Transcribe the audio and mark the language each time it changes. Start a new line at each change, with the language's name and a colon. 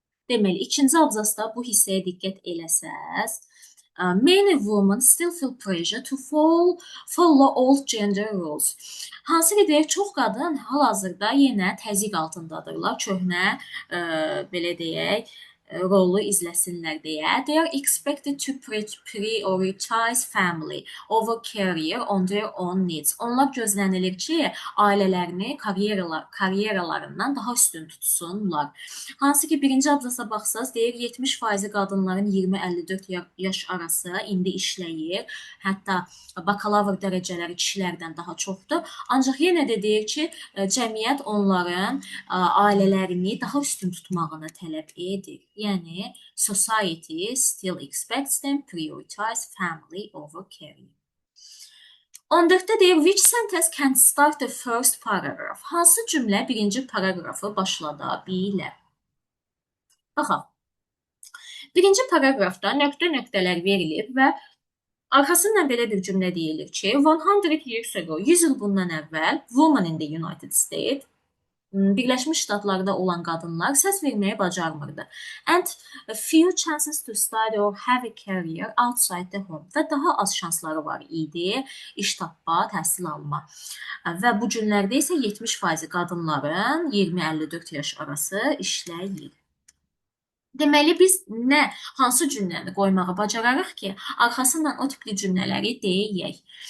Azerbaijani: deməli, ikinci abzasda bu hissəyə diqqət eləsəz,
English: many women still feel pressure to follow old gender roles.
Azerbaijani: Hansı ki, deyək, çox qadın hal-hazırda yenə təzyiq altındadırlar, köhnə, belə deyək, rolu izləsinlər deyə.
English: They are expected to prioritize family over career on their own needs.
Azerbaijani: Onlar gözlənilir ki, ailələrini karyeralarından daha üstün tutsunlar. Hansı ki, birinci abzasa baxsaz, deyir 70% qadınların 20-54 yaş arası indi işləyir. Hətta bakalavr dərəcələri kişilərdən daha çoxdur. Ancaq yenə də deyir ki, cəmiyyət onların ailələrini daha üstün tutmağını tələb edir. Yəni,
English: society still expects them prioritize family over career. 14-də
Azerbaijani: deyir,
English: which sentence can start the first paragraph?
Azerbaijani: Hansı cümlə birinci paragrafı başlada bilər? Baxaq. Birinci paragrafda nöqtələr verilib və arxasından belə bir cümlə deyilir ki,
English: 100 years ago,
Azerbaijani: 100 il bundan əvvəl,
English: women in the United States,
Azerbaijani: Birləşmiş Ştatlarda olan qadınlar səs verməyi bacarmırdı.
English: And few chances to study or have a career outside the home.
Azerbaijani: Və daha az şansları var idi iş tapma, təhsil alma. Və bu günlərdə isə 70% qadınların 20-54 yaş arası işləyir. Deməli, biz hansı cümləni qoymağı bacararıq ki, arxasından o tipli cümlələri deyək.